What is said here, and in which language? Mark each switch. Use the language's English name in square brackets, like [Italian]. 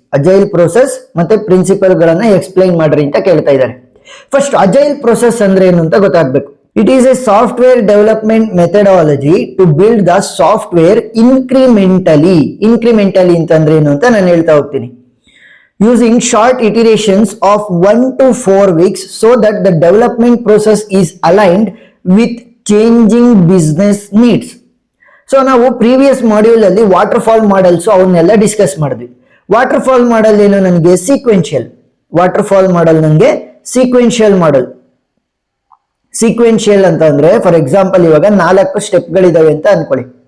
[Kannada] Agile process ಮತ್ತೆ principal ಗಳನ್ನ explain ಮಾಡ್ರಿ ಅಂತ ಕೇಳ್ತಾ ಇದ್ದಾರೆ. ಫಸ್ಟ್ ಅಜೈಲ್ ಪ್ರೋಸೆಸ್ ಅಂದ್ರೆ ಏನು ಅಂತ ಗೊತ್ತಾಗ್ಬೇಕು. [English] It is a software development methodology to build the software incrementally. [Kannada] ಇನ್ಕ್ರಿಮೆಂಟಲಿ ಅಂತಂದ್ರೆ ಏನು ಅಂತ ನಾನು ಹೇಳ್ತಾ ಹೋಗ್ತೀನಿ. [English] Using short iterations of 1 to 4 weeks so that the development process is aligned with changing business needs. [Kannada] So ನಾವು ಪ್ರೀವಿಯಸ್ ಮಾಡ್ಯೂಲ್ ಅಲ್ಲಿ ವಾಟರ್ ಫಾಲ್ ಮಾಡೆಲ್ಸ್ ಅವನ್ನೆಲ್ಲ discuss ಮಾಡಿದ್ವಿ. ವಾಟರ್ ಫಾಲ್ ಮಾಡೆಲ್ ಏನು, ನನಗೆ ಸೀಕ್ವೆನ್ಷಿಯಲ್. ವಾಟರ್ ಫಾಲ್ ಮಾಡೆಲ್ ನನಗೆ sequential model. Sequential ಅಂತ ಅಂದ್ರೆ for example ಇವಾಗ 4 ಸ್ಟೆಪ್ಗಳಿದಾವೆ ಅಂತ ಅನ್ಕೊಳ್ಳಿ.